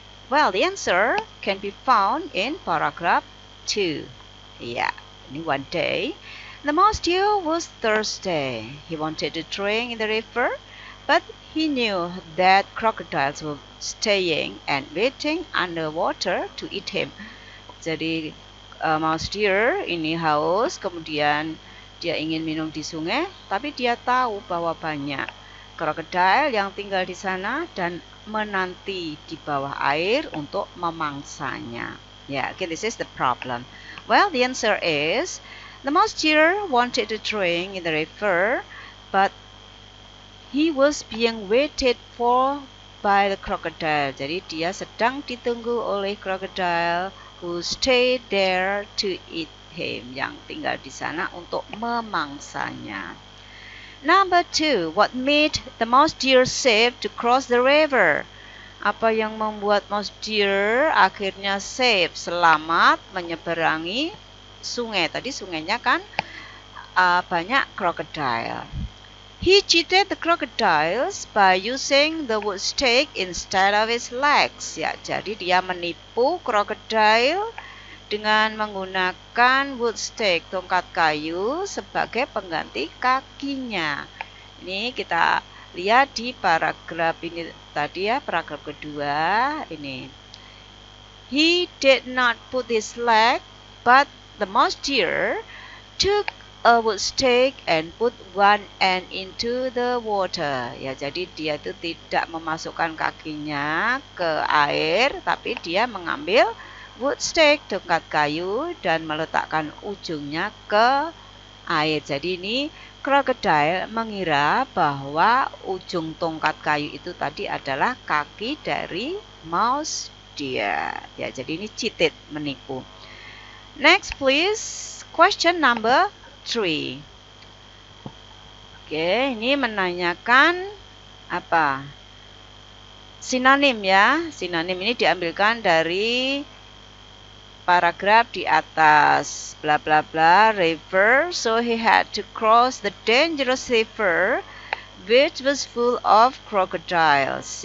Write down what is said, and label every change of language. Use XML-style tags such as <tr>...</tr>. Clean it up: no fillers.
<en>Well, the answer can be found in paragraph 2. Yeah, one day, the mouse deer was thirsty. He wanted to drink in the river, but he knew that crocodiles were staying and waiting underwater to eat him.</en> <id>Jadi, mouse deer ini haus, kemudian dia ingin minum di sungai, tapi dia tahu bahwa banyak krokodil yang tinggal di sana dan menanti di bawah air untuk memangsanya.</id> <en>Yeah, okay, this is the problem. Well, the answer is the mouse deer wanted to drink in the river, but he was being waited for by the crocodile.</en> <id>Jadi dia sedang ditunggu oleh</id> <en>crocodile who stayed there to eat him,</en> <id>yang tinggal di sana untuk memangsanya.</id> <en>Number 2, what made the mouse deer safe to cross the river?</en> <id>Apa yang membuat mouse deer akhirnya safe, selamat menyeberangi sungai? Tadi sungainya kan banyak crocodile.</id> <en>He cheated the crocodiles by using the wood stake instead of his legs.</en> <id>Ya, jadi dia menipu crocodile dengan menggunakan wood stake, tongkat kayu, sebagai pengganti kakinya. Ini kita lihat di paragraf ini tadi ya, paragraf kedua ini.</id> <en>He did not put his leg, but the mouse deer took a wood stake and put one end into the water.</en> <id>Ya, jadi dia itu tidak memasukkan kakinya ke air, tapi dia mengambil wood stake, tongkat kayu, dan meletakkan ujungnya ke air. Jadi ini crocodile mengira bahwa ujung tongkat kayu itu tadi adalah kaki dari mouse deer. Ya, jadi ini cheated, menipu.</id> <en>Next please, question number 3.</en> <id>Oke, ini menanyakan apa? Sinonim ya. Sinonim ini diambilkan dari paragraf di atas, bla bla</id> <en>bla, river, so he had to cross the dangerous river which was full of crocodiles.</en>